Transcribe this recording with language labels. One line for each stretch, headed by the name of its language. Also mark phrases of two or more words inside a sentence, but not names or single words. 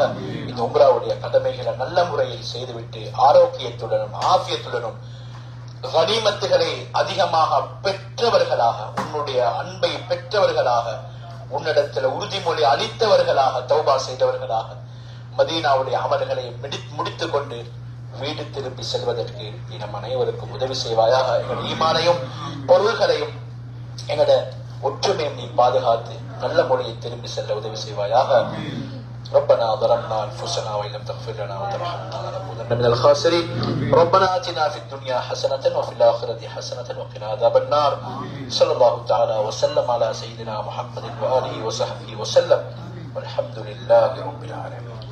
Tamil: இந்த உம்ராவுடைய கடமைகளை நல்ல முறையில் செய்துவிட்டு ஆரோக்கியத்துடனும் ஆஃபியத்துடனும் கனிமத்துகளை அதிகமாக பெற்றவர்களாக, உன்னுடைய அன்பை பெற்றவர்களாக, உன்னிடத்துல உறுதிமொழி அளித்தவர்களாக, தௌபா செய்தவர்களாக மதீனாவுடைய அமல்களை முடித்துக் கொண்டு வீடு திரும்பி செல்வதற்கு நம் அனைவருக்கும் உதவி செய்வாயாக. எங்கள் ஈமானையும் பொருள்களையும் எங்களோட ஒற்றுமையும் நீ பாதுகாத்து நல்ல முறையில் திரும்பி செல்ல உதவி செய்வாயாக.
Arabic: ربنا ظلمنا انفسنا وان لم تغفر لنا وترحمنا لنكونن من الخاسرين. ربنا آتنا في الدنيا حسنة وفي الآخرة حسنة وقنا عذاب النار. صلى الله تعالى وسلم على سيدنا محمد وآله وصحبه وسلم والحمد لله رب العالمين.